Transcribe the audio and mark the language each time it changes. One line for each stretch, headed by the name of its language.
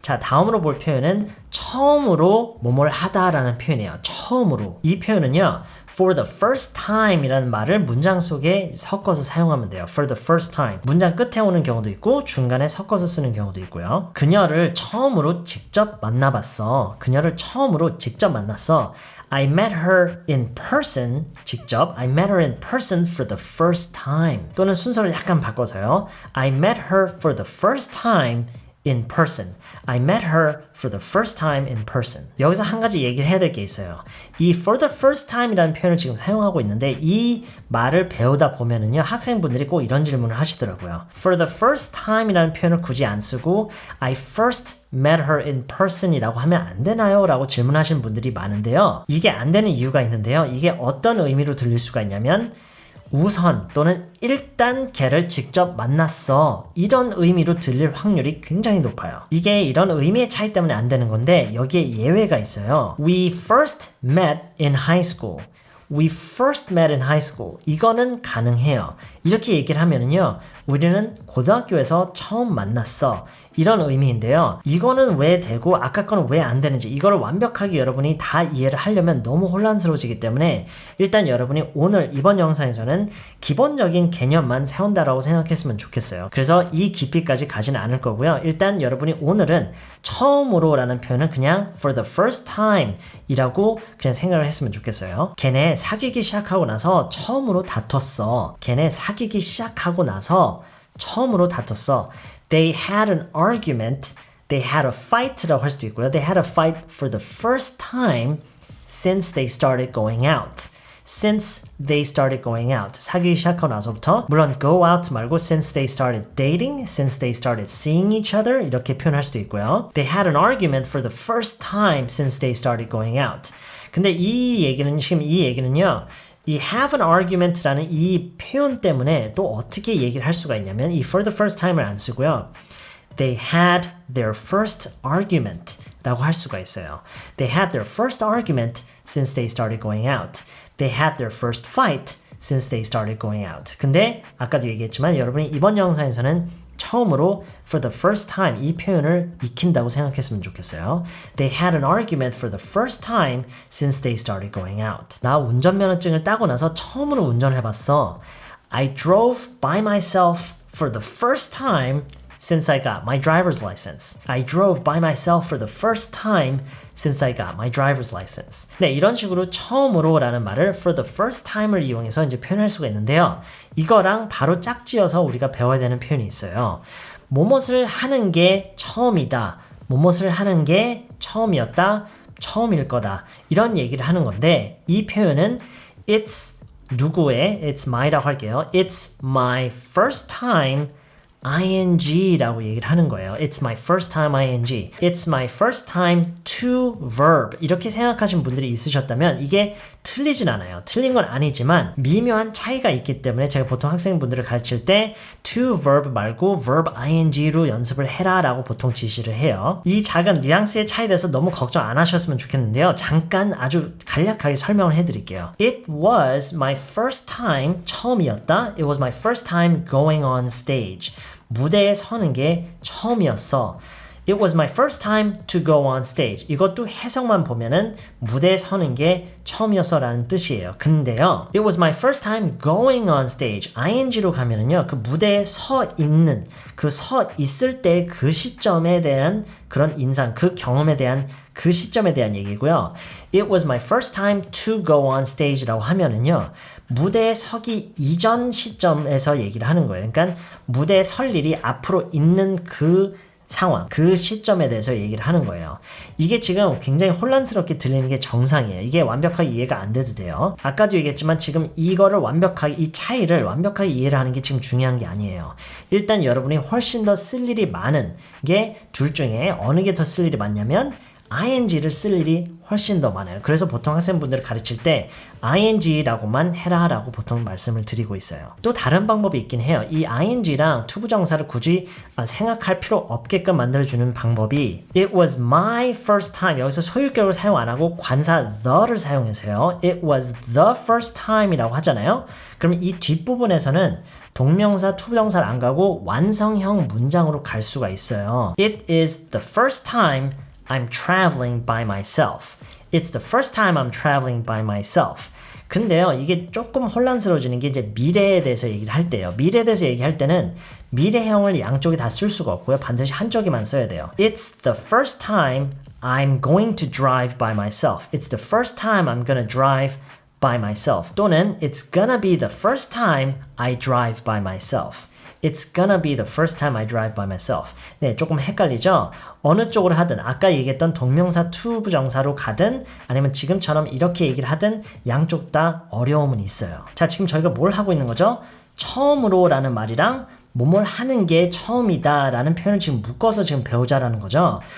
Korean: 자, 다음으로 볼 표현은 처음으로 뭐뭘 하다라는 표현이에요. 처음으로. 이 표현은요.
English: For the first time
Korean: 이라는 말을 문장 속에 섞어서 사용하면 돼요.
English: For the first time.
Korean: 문장 끝에 오는 경우도 있고 중간에 섞어서 쓰는 경우도 있고요. 그녀를 처음으로 직접 만나봤어. 그녀를 처음으로 직접 만났어.
English: I met her in person.
Korean: 직접.
English: I met her in person for the first time.
Korean: 또는 순서를 약간 바꿔서요.
English: I met her for the first time in person. I met her for the first time in person.
Korean: 여기서 한 가지 얘기를 해야 될 게 있어요. 이
English: for the first time
Korean: 이라는 표현을 지금 사용하고 있는데 이 말을 배우다 보면은요 학생분들이 꼭 이런 질문을 하시더라고요.
English: For the first time이라는
Korean: 표현을 굳이 안 쓰고
English: I first met her in person이라고
Korean: 하면 안 되나요? 라고 질문하시는 분들이 많은데요. 이게 안 되는 이유가 있는데요. 이게 어떤 의미로 들릴 수가 있냐면 우선 또는 일단 걔를 직접 만났어. 이런 의미로 들릴 확률이 굉장히 높아요. 이게 이런 의미의 차이 때문에 안 되는 건데 여기에 예외가 있어요.
English: We first met in high school. We first met in high school.
Korean: 이거는 가능해요. 이렇게 얘기를 하면은요. 우리는 고등학교에서 처음 만났어. 이런 의미인데요. 이거는 왜 되고 아까 거는 왜 안 되는지 이거를 완벽하게 여러분이 다 이해를 하려면 너무 혼란스러워지기 때문에 일단 여러분이 오늘 이번 영상에서는 기본적인 개념만 세운다라고 생각했으면 좋겠어요. 그래서 이 깊이까지 가지는 않을 거고요. 일단 여러분이 오늘은 처음으로 라는 표현은 그냥
English: for the first time
Korean: 이라고 그냥 생각을 했으면 좋겠어요. 걔네 사귀기 시작하고 나서 처음으로 다퉜어. 걔네 사귀기 시작하고 나서 처음으로 다퉜어.
English: They had an argument. They had a fight
Korean: 라고 할 수도 있고요.
English: They had a fight for the first time since they started going out. Since they started going out.
Korean: 사귀기 시작하고 나서부터 물론
English: go out
Korean: 말고
English: since they started dating, since they started seeing each other
Korean: 이렇게 표현할 수도 있고요.
English: They had an argument for the first time since they started going out.
Korean: 근데 지금 이 얘기는요. 이 have an argument라는 이 표현 때문에 또 어떻게 얘기를 할 수가 있냐면 이
English: for the first time
Korean: 을 안 쓰고요.
English: They had their first argument
Korean: 라고 할 수가 있어요.
English: They had their first argument since they started going out. They had their first fight since they started going out.
Korean: 근데 아까도 얘기했지만 여러분이 이번 영상에서는 처음으로
English: for the first time
Korean: 이 표현을 익힌다고 생각했으면 좋겠어요.
English: They had an argument for the first time since they started going out.
Korean: 나 운전면허증을 따고 나서 처음으로 운전해봤어.
English: I drove by myself for the first time since I got my driver's license. I drove by myself for the first time since I got my driver's license.
Korean: 네, 이런 식으로 처음으로 라는 말을
English: for the first time
Korean: 을 이용해서 이제 표현할 수가 있는데요. 이거랑 바로 짝지어서 우리가 배워야 되는 표현이 있어요. 무엇을 하는 게 처음이다. 무엇을 하는 게 처음이었다. 처음일 거다. 이런 얘기를 하는 건데 이 표현은 it's 누구의 it's my라고 할게요.
English: It's my first time ing라고
Korean: 얘기를 하는 거예요.
English: It's my first time ing. It's my first time to verb.
Korean: 이렇게 생각하신 분들이 있으셨다면 이게 틀리진 않아요. 틀린 건 아니지만 미묘한 차이가 있기 때문에 제가 보통 학생분들을 가르칠 때 to verb 말고 verb ing로 연습을 해라 라고 보통 지시를 해요. 이 작은 뉘앙스의 차이에 대해서 너무 걱정 안 하셨으면 좋겠는데요. 잠깐 아주 간략하게 설명을 해드릴게요.
English: It was my first time
Korean: 처음이었다.
English: It was my first time going on stage.
Korean: 무대에 서는 게 처음이었어.
English: It was my first time to go on stage.
Korean: 이것도 해석만 보면은 무대에 서는 게 처음이었어 라는 뜻이에요. 근데요.
English: It was my first time going on stage.
Korean: ing로 가면은요. 그 무대에 서 있는 그 서 있을 때 그 시점에 대한 그런 인상, 그 경험에 대한 그 시점에 대한 얘기고요.
English: It was my first time to go on stage라고
Korean: 하면은요. 무대에 서기 이전 시점에서 얘기를 하는 거예요. 그러니까 무대에 설 일이 앞으로 있는 그 상황, 그 시점에 대해서 얘기를 하는 거예요. 이게 지금 굉장히 혼란스럽게 들리는 게 정상이에요. 이게 완벽하게 이해가 안 돼도 돼요. 아까도 얘기했지만 지금 이거를 완벽하게, 이 차이를 완벽하게 이해를 하는 게 지금 중요한 게 아니에요. 일단 여러분이 훨씬 더 쓸 일이 많은 게 둘 중에 어느 게 더 쓸 일이 많냐면 ing를 쓸 일이 훨씬 더 많아요. 그래서 보통 학생분들을 가르칠 때 ing라고만 해라 라고 보통 말씀을 드리고 있어요. 또 다른 방법이 있긴 해요. 이 ing랑 투부정사를 굳이 생각할 필요 없게끔 만들어주는 방법이
English: It was my first time.
Korean: 여기서 소유격을 사용 안 하고 관사 the를 사용해서요.
English: It was the first time
Korean: 이라고 하잖아요. 그럼 이 뒷부분에서는 동명사, 투부정사를 안 가고 완성형 문장으로 갈 수가 있어요.
English: It is the first time I'm traveling by myself. It's the first time I'm traveling by myself.
Korean: 근데요, 이게 조금 혼란스러워지는 게 이제 미래에 대해서 얘기를 할 때예요. 미래에 대해서 얘기할 때는 미래형을 양쪽에 다 쓸 수가 없고요. 반드시 한쪽에만 써야 돼요.
English: It's the first time I'm going to drive by myself. It's the first time I'm gonna drive by myself. 또는 It's gonna be the first time I drive by myself. It's gonna be the first time I drive by myself.
Korean: 네, 조금 헷갈리죠? 어느 쪽으로 하든 아까 얘기했던 동명사 투부정사로 가든 아니면 지금처럼 이렇게 얘기를 하든 양쪽 다 어려움은 있어요. 자, 지금 저희가 뭘 하고 있는 거죠? 처음으로 라는 말이랑 뭐뭘 하는 게 처음이다 라는 표현을 지금 묶어서 지금 배우자라는 거죠.